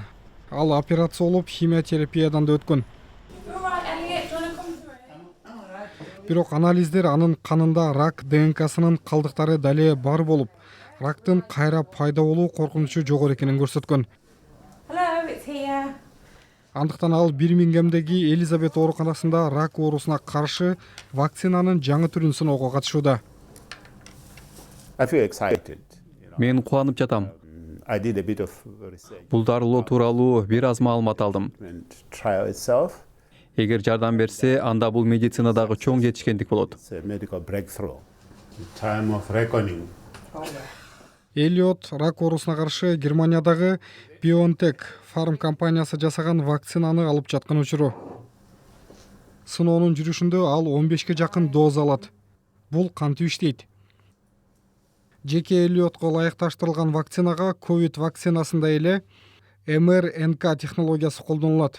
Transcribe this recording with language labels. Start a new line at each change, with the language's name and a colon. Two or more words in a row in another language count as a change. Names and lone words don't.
Kyrgyz: Ал операция болуп химиотерапиядан да өткөн. Бирок анализдер анын канында рак ДНКсынын калдыктары дале бар болуп, рактын кайра пайда болуу коркунучу жогору экенин көрсөткөн. Андыктан ал Бирмингемдеги Элизабет ооруканасында рак оорусуна каршы вакцинанын жаңы түрүн сыноого катышууда.
English: I feel excited.
Kyrgyz: Мен кубанып жатам.
English: I did a bit of research
Kyrgyz: Бул дарылоо тууралуу бир аз маалымат алдым.
English: and trial itself.
Kyrgyz: Эгер жардам берсе, анда бул медицинадагы чоң жетишкендик болот.
English: It's a medical breakthrough. The time of reckoning.
Kyrgyz: Эллиот рак оорусуна каршы Германиядагы BioNTech фарм компаниясы жасаган вакцинаны алып жаткан учуру. Сыноонун жүрүшүндө ал 15 жакын доза алат. Бул кантип иштейт? Жеке Эллиотко ылайыкташтырылган вакцинага ковид вакцинасында эле mRNK технологиясы колдонулат.